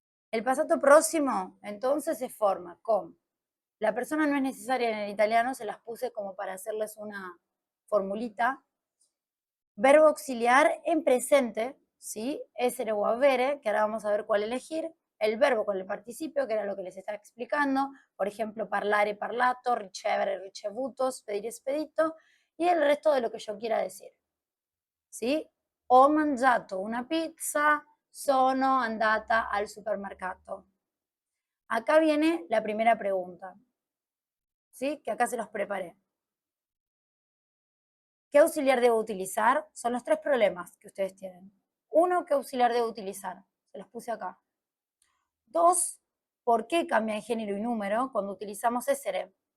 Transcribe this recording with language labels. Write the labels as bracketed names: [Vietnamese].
[Spanish] El pasado próximo, entonces, se forma con, la persona no es necesaria en el italiano, se las puse como para hacerles una formulita. Verbo auxiliar en presente, ¿sí? Essere o avere, que ahora vamos a ver cuál elegir. El verbo con el participio, que era lo que les estaba explicando. Por ejemplo, parlare, parlato, ricevere, ricevuto, spedire, spedito. Y el resto de lo que yo quiera decir, ¿sí? [Italian] Ho mangiato una pizza, sono andata al supermercato. [Spanish] Acá viene la primera pregunta, ¿sí? Que acá se los preparé. ¿Qué auxiliar debo utilizar? Son los tres problemas que ustedes tienen. Uno, ¿qué auxiliar debo utilizar? Se los puse acá. Dos, ¿por qué cambia de género y número cuando utilizamos essere?